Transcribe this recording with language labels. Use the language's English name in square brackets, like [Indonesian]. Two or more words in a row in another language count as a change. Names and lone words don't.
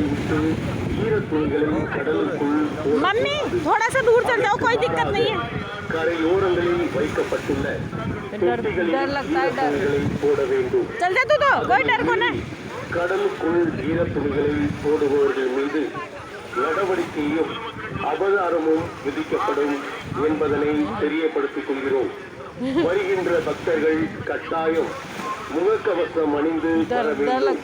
[Hindi] मम्मी थोड़ा सा दूर चल जाओ, कोई दिक्कत नहीं है। [Tamil] கரையோரங்களில் வைக்கப்பட்டுள்ள [Hindi] डर लगता है, डर चल जा तू, तो कोई डर को नहीं। [Tamil] கடலுக்குள் ஈரத்துணிகளை போடுபவர்கள் மீது நடவடிக்கையும் அபராதமும் விதிக்கப்படும் என்பதனை தெரியப்படுத்திக் கொள்கிறோம். வருகின்ற பக்தர்கள் கட்டாயம் முகக்கவசம் அணிந்து வர வேண்டும்.